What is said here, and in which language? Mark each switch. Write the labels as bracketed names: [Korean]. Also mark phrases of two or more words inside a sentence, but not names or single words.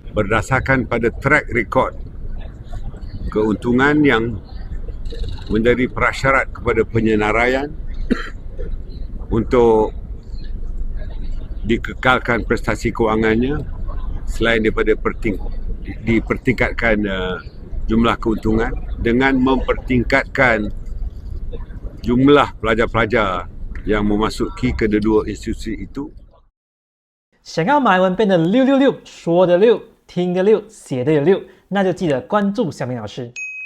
[Malay] Berdasarkan pada [English] track record [Malay] keuntungan yang menjadi prasyarat kepada penyenaraian untuk dikekalkan prestasi kewangannya selain daripada dipertingkatkan jumlah keuntungan dengan mempertingkatkan jumlah pelajar-pelajar yang memasuki kedua-dua institusi itu. [Chinese] 想要马来文变得666，说的6，听的6，写的有6，那就记得关注小明老师。